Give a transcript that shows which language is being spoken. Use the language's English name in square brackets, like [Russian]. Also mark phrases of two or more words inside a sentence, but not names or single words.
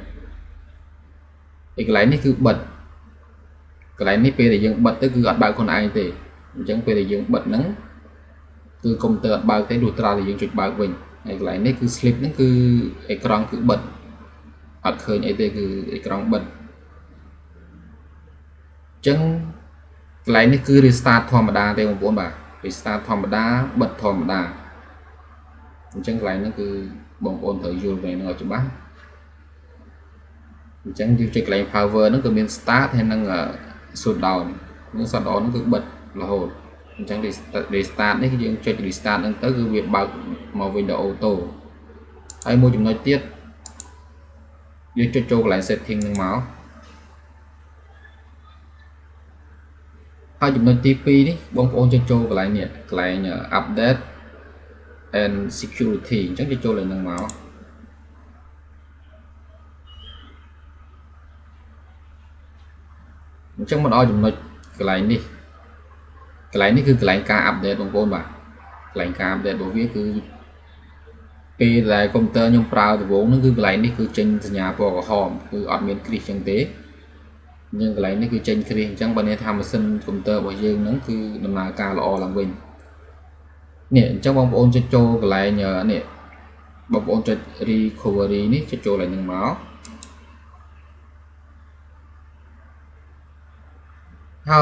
[Khmer] ឯកន្លែងនេះគឺបិទកន្លែងនេះពេលដែលយើងបិទទៅគឺអត់បើកខ្លួនឯងទេអញ្ចឹងពេលដែលយើងបិទហ្នឹងគឺកុំព្យូទ័រអត់បើកទេលុះត្រាតែយើងចុចបើកវិញហើយកន្លែងនេះគឺ sleep ហ្នឹងគឺអេក្រង់គឺបិទអត់ឃើញអីទេគឺអេក្រង់បិទ អញ្ចឹងកន្លែងនេះគឺ restart ធម្មតាទេបងប្អូនបាទ restart ធម្មតាបិទធម្មតាអញ្ចឹងកន្លែងហ្នឹងគឺបងប្អូនត្រូវយល់ [Vietnamese] về nó [Khmer] ឲ្យច្បាស់អញ្ចឹងយើងចុចកន្លែង power ហ្នឹងគឺមាន start ហើយនឹង shutdown នឹង shutdown ហ្នឹងគឺបិទរហូតអញ្ចឹង restart នេះគឺយើងចុច restart ហ្នឹងទៅគឺវាបើកមកវិញដល់ auto ហើយមួយចំណុចទៀតយើងចុចចូលកន្លែង setting ហ្នឹងមក ហើយចំណុចទី2នេះបងប្អូនចុចចូលកន្លែងនេះកន្លែង [English] update and security [Khmer] អញ្ចឹងគេចូលលើនឹងមកអញ្ចឹងមិនឲ្យចំណុចកន្លែងនេះគឺកន្លែងការអាប់ដេតបងប្អូន បាទកន្លែងការអាប់ដេតរបស់វាគឺពេលដែលកុំព្យូទ័រខ្ញុំប្រើដំបូងហ្នឹងគឺកន្លែងនេះគឺចេញសញ្ញាពណ៌ក្រហមគឺអត់មានគ្រីសចឹងទេយើងកន្លែងនេះគឺចេញគ្រីសអញ្ចឹងបើនេះថាម៉ាស៊ីនកុំព្យូទ័ររបស់យើងហ្នឹងគឺដំណើរការល្អឡើងវិញនេះអញ្ចឹងបងប្អូនចុចចូលកន្លែងនេះបងប្អូនចុច recovery នេះចុចចូលឡើងនឹងមកហើ